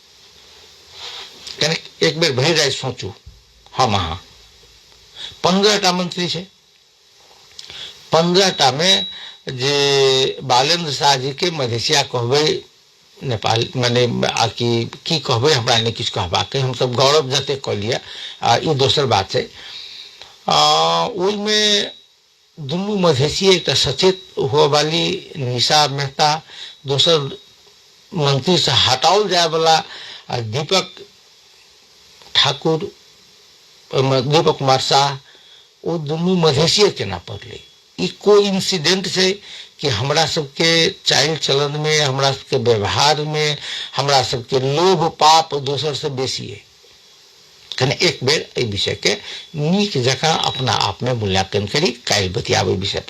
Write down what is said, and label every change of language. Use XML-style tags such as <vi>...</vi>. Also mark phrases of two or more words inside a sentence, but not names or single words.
<mai>कनी एक बेर भर जाए सोचू, हम अहाँ 15टा मंत्री है, 15टा में जे बालेंद्र शाह जी के मधेसिया कहबे नेपाल माने आकि की कहबे हमरा नहीं किछु कहबा के, हम सब गौरव जते कह लिया, ये दोसर बात है। ओई में दुनू मधेसी एक सचेत हुआ वाली निशा मेहता, दोसर मंत्री से हटाओल जाए वाला दीपक ठाकुर, दीपक कुमार शाह, वो दुनू मधेसिए केना पड़ले। ई कोई इंसिडेंट से कि हमरा सबके चाल चलन में, हमरा सबके व्यवहार में, हमरा सबके लोभ पाप दोसर से बेसी है। कने एक बेर ए विषय के नीक जकां अपना आप में मूल्यांकन करी, काल बतियाबे विषय पर।</mai>